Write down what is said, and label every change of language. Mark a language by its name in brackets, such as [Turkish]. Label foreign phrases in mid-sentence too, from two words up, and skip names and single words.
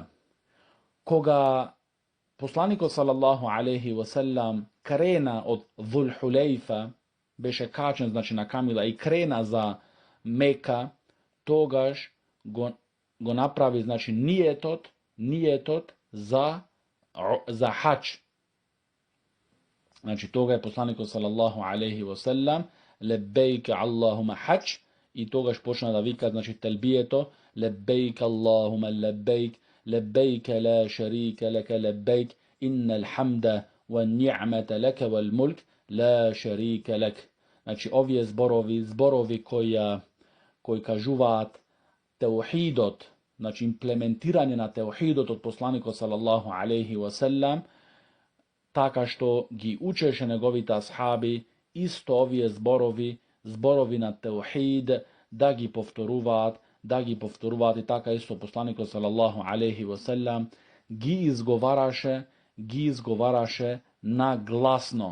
[Macedonian] Кога посланикот [Arabic] صلى الله عليه وسلم [Macedonian] крена од Зул Хулейфа, беше качен, значи, на камила и крена за Мека, тогаш го направи, значи, ниетот за хач. Значи, тога е посланикот [Arabic] صلى الله عليه وسلم, لبيك اللهم حج, [Macedonian] и тогаш почна да вика, значи, телбието, [Arabic] لبيك اللهم لبيك لبيك لا شريك لك لبيك إن الحمد والنعمة لك والملك, لا شريك لك. [Macedonian] Значи, овие зборови кои кажуваат теухидот, значи, имплементирање на теухидот од посланикот [Arabic] صلى الله عليه وسلم, [Macedonian] така што ги учеше неговите асхаби, исто овие зборови на теухид, да ги повторуваат, и така исто посланикот [Arabic] صلى الله عليه وسلم [Macedonian] ги изговараше на гласно.